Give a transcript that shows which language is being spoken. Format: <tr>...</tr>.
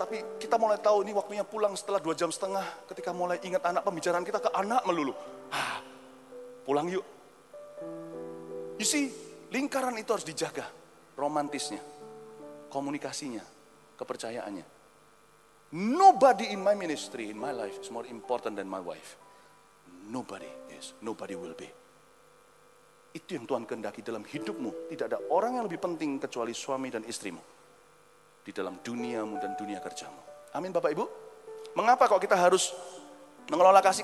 <id>Tapi kita mulai tahu ini waktunya pulang setelah 2,5 jam. Ketika mulai ingat anak, pembicaraan kita ke anak melulu. Pulang yuk.</id> <en>You see,</en> <id>lingkaran itu harus dijaga. Romantisnya, komunikasinya, kepercayaannya.</id> <en>Nobody in my ministry, in my life is more important than my wife. nobody will be.</en> <id>Itu yang Tuhan kehendaki dalam hidupmu. Tidak ada orang yang lebih penting kecuali suami dan istrimu. Di dalam duniamu dan dunia kerjamu. Amin Bapak Ibu. Mengapa kok kita harus mengelola kasih?</id>